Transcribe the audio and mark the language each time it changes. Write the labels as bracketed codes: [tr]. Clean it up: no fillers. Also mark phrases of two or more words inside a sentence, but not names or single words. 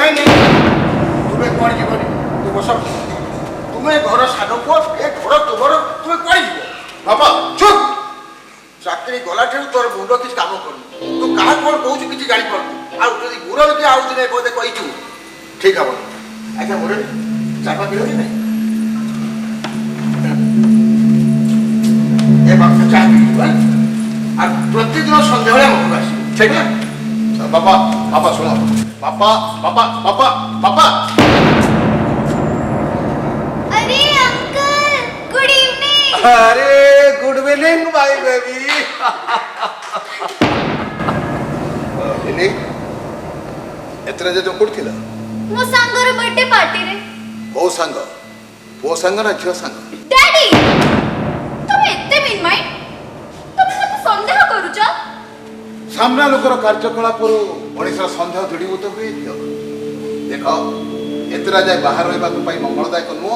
[or] ନାଇଁ ନାଇଁ ତୁମେ କୁଆଡ଼େ ଯିବନି ତୁ ବସ ତୁମେ ଘର ସାନ ପୁଅ ଏ ଘର ତୁମର ତୁମେ କୁଆଡ଼େ ଯିବ ବାପା ଚୁପ୍ ଚାକିରି ଗଲାଠାରୁ ତୋର ମୁଣ୍ଡ କିଛି କାମ କରୁନି ତୁ କାହା କ'ଣ କହୁଛୁ କିଛି ଜାଣିପାରୁନୁ ଆଉ ଯଦି ଗୁର ଯଦି ଆଉ ଦିନେ ବୋଧେ କହିଛୁ ଠିକ ହବ ଆଚ୍ଛା ମୁରଲି ଚାପା ପିଇବନି ନାଇଁ ଏ ବାପା ଚା ପିଇବୁ ଆଉ ପ୍ରତିଦିନ ସନ୍ଧ୍ୟାବେଳେ ଆମ ଘରକୁ ଆସିବୁ ଠିକ ବାପା ବାପା ଶୁଣ ବାପା ବାପା ବାପା ବାପା [en] अरे uncle good evening. अरे good evening my baby [or] ଏଥିରେ ଯେ ଯୋଉ ଥିଲା ମୋ ସାଙ୍ଗର [en] birthday party [or] रे। କୋଉ ସାଙ୍ଗ ପୁଅ ସାଙ୍ଗ ନା ଝିଅ ସାଙ୍ଗ डैडी ତମେ ଏତେ [en] mean mind [or] ତମେ ମତେ ସନ୍ଦେହ କରୁଛ। ସାମ୍ନା ଲୋକର କାର୍ଯ୍ୟକଳାପରୁ ମଣିଷର ସନ୍ଦେହ ଦୃଢ଼ୀଭୂତ ହୁଏ ଦେଖ ଏତେଟା ଯାଏ ବାହାର ରହିବାକୁ ପାଇଁ ମଙ୍ଗଳଦାୟକ ନୁହଁ।